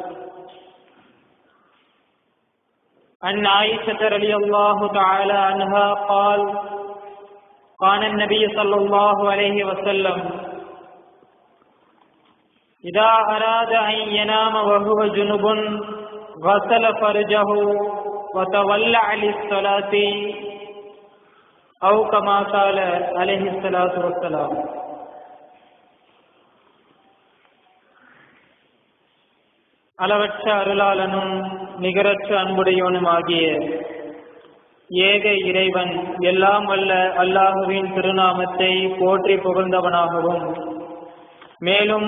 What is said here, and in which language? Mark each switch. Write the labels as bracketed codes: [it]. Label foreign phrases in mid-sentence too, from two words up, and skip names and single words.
[ar] عن عائشة رضي الله تعالى عنها قال قال النبي صلى الله عليه وسلم إذا أراد أن ينام وهو جنب غسل فرجه وتولع للصلاة أو كما قال عليه الصلاة والسلام. [ta] அளவற்ற அருளாளனும் நிகரற்ற அன்புடையவனுமாகிய ஏக இறைவன் எல்லாம் வல்ல அல்லாஹுவின் திருநாமத்தை போற்றி புகழ்ந்தவனாகவும் மேலும்